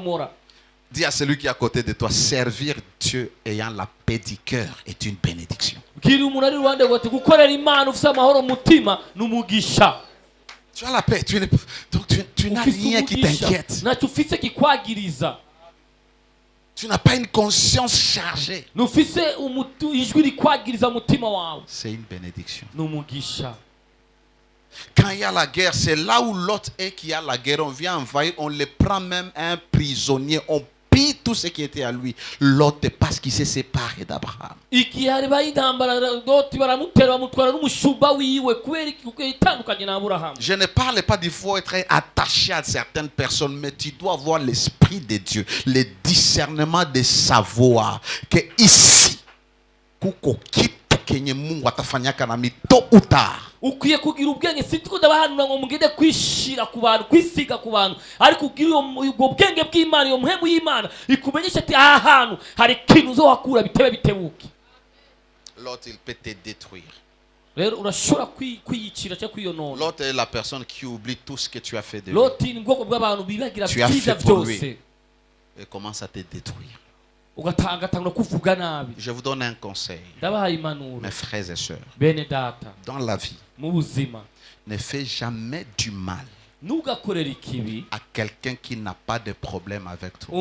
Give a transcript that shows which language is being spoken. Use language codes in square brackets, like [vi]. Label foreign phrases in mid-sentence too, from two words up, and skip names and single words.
[fr] Dis à celui qui est à côté de toi, servir Dieu ayant la paix du cœur est une bénédiction. [rw] bwira umuntu ari ruhande rwawe gukorera Imana ufite amahoro mutima n'umugisha. [fr] Tu as la paix, donc tu n'as rien qui t'inquiète. [rw] Ntacyo ufite kikwagiriza. [fr] Tu n'as pas une conscience chargée. C'est une bénédiction. Quand il y a la guerre, c'est là où l'autre est qui a la guerre. On vient envahir, on le prend même un prisonnier. On pille tout ce qui était à lui. L'autre parce qu'il s'est séparé d'Abraham. Je ne parle pas qu'il faut être attaché à certaines personnes, mais tu dois avoir l'esprit de Dieu, le discernement de savoir que ici, tôt ou tard, [rw] ukwiye kugira ubwenge sitiko ndabahanura ngo mugende kwishira ku bantu kwisiga ku bantu ariko kugira ubwo bwenge bw'Imana yo muhemu y'Imana ikumenyesha ati aha hantu hari kintu zo wakura bitebe bitebuke. [fr] L'autre il peut te détruire. [rw] Rero urashobora kwiyicira cyo kwiyonona. [fr] L'autre est la personne qui oublie tout ce que tu as fait de lui. [rw] L'autre ni bwoko bw'abantu bibagira byiza byose [fr] et commence à te détruire. Je vous donne un conseil, mes frères et sœurs. Dans la vie, ne fais jamais du mal à quelqu'un qui n'a pas de problème avec toi.